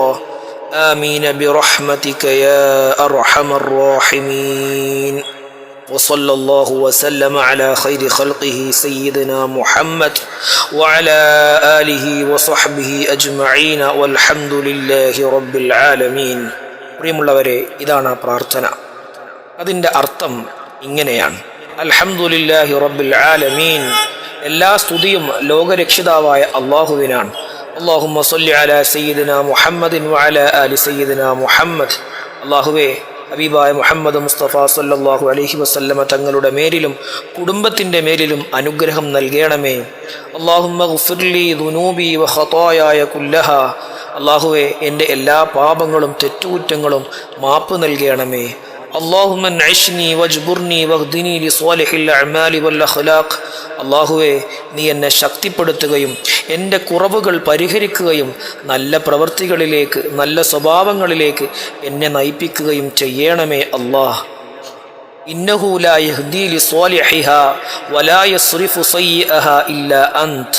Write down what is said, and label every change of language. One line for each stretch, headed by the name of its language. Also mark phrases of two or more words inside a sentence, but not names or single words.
Arabic: آمين برحمتك يا أرحم الراحمين. وصلى الله وسلم على خير خلقه سيدنا محمد وعلى آله وصحبه أجمعين والحمد لله رب العالمين.
Malayalam: പ്രിയമുള്ളവരെ, ഇതാണ് ആ പ്രാർത്ഥന. അതിൻ്റെ അർത്ഥം ഇങ്ങനെയാണ്:
Arabic: الحمد لله رب العالمين,
Malayalam: എല്ലാ സ്തുതിയും ലോകരക്ഷിതാവായ അള്ളാഹുവിനാണ്.
Arabic: اللهم صل على سيدنا محمد وعلى آل سيدنا محمد.
Malayalam: അല്ലാഹുവേ, ഹബീബായ മുഹമ്മദ് മുസ്തഫ
Arabic: صلى الله عليه وسلم
Malayalam: തങ്ങളുടെ മേലിലും കുടുംബത്തിൻ്റെ മേലിലും അനുഗ്രഹം നൽകണമേ.
Arabic: اللهم اغفر لي ذنوبي وخطاياي كلها,
Malayalam: അല്ലാഹുവേ, എൻ്റെ എല്ലാ പാപങ്ങളും തെറ്റുകുറ്റങ്ങളും മാപ്പ് നൽകണമേ.
Arabic: اللهم انعشني واجبرني واهدني لصالح الأعمال والأخلاق.
Malayalam: അല്ലാഹുവേ, നീ എന്നെ ശക്തിപ്പെടുത്തുകയും എൻ്റെ കുറവുകൾ പരിഹരിക്കുകയും നല്ല പ്രവൃത്തികളിലേക്ക്, നല്ല സ്വഭാവങ്ങളിലേക്ക് എന്നെ നയിപ്പിക്കുകയും ചെയ്യണമേ അല്ലാഹ്.
Arabic: إنه لا يهدي لصالحها ولا يصرف سيئها إلا أنت.